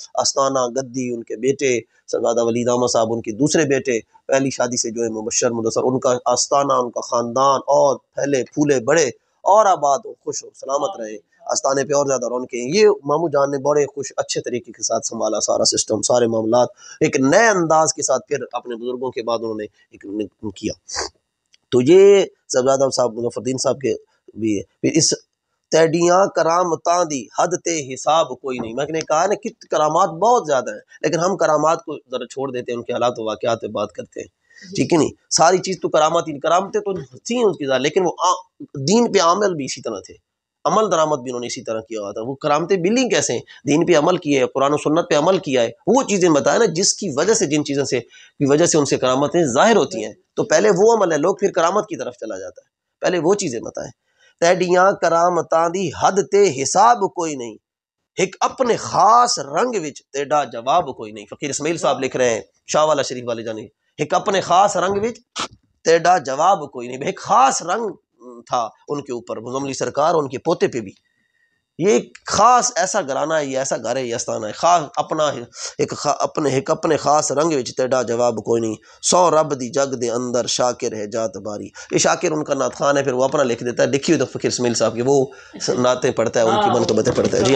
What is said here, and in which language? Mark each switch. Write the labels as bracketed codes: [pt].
[ur] آستانہ گدی ان کے بیٹے صاحبزادہ ولید احمد صاحب، ان کے دوسرے بیٹے پہلی شادی سے جو ہے مبشر مدثر، ان کا آستانہ، ان کا خاندان اور پھیلے پھولے بڑے اور آباد ہو، خوش ہو، سلامت رہے، آستانے پہ اور زیادہ رونقیں. یہ ماموں جان نے بڑے خوش اچھے طریقے کے ساتھ سنبھالا سارا سسٹم، سارے معاملات ایک نئے انداز کے ساتھ. پھر اپنے بزرگوں کے بعد انہوں نے ایک کیا. تو یہ صاحبزادہ صاحب مظفر الدین صاحب کے بھی ہے. [pa] پھر اس تیڈیاں کرامتاں دی حد تے حساب کوئی نہیں. [ur] میں نے کہا ہے نا کہ کرامات بہت زیادہ ہیں، لیکن ہم کرامات کو ذرا چھوڑ دیتے ہیں، ان کے حالات و واقعات پہ بات کرتے ہیں، ٹھیک ہے نہیں. ساری چیز تو کرامتیں تو تھیں ان کی ذات، لیکن وہ دین پہ عمل بھی اسی طرح تھے، عمل درآمد بھی انہوں نے اسی طرح کیا ہوا تھا. وہ کرامتیں ملی کیسے ہیں؟ دین پہ عمل کیا ہے، قرآن و سنت پہ عمل کیا ہے، وہ چیزیں بتائیں نا جس کی وجہ سے، جن چیزوں سے کی وجہ سے ان سے کرامتیں ظاہر ہوتی ہیں. تو پہلے وہ عمل ہے، لوگ پھر کرامت کی طرف چلا جاتا ہے. پہلے وہ چیزیں بتائیں. [pa] تیڈیاں کرامتاں دی حد تے حساب کوئی نہیں، ایک اپنے خاص رنگ وچ تیڈا جواب کوئی نہیں. [ur] فقیر اسماعیل صاحب لکھ رہے ہیں، شاہ والا شریف والے جانے، [pa] ایک اپنے خاص رنگ وچ تیڈا جواب کوئی نہیں. [ur] ایک خاص رنگ تھا ان کے اوپر، مزملی سرکار ان کے پوتے پہ بھی. یہ ایک خاص ایسا گھرانہ ہے، یہ ایسا گھر ہے، یہ آستانہ ہے، خاص اپنا [pa] ایک اپنے خاص رنگ وچ تیڈا جواب کوئی نہیں. سو رب دی جگ دے اندر شاکر ہے جات باری. [ur] یہ شاکر ان کا نعت خان ہے، پھر وہ اپنا لکھ دیتا ہے، لکھی ہوئی تو فقیر اسماعیل صاحب کی، وہ نعتیں پڑھتا ہے، ان کی منقبتیں پڑھتا ہے.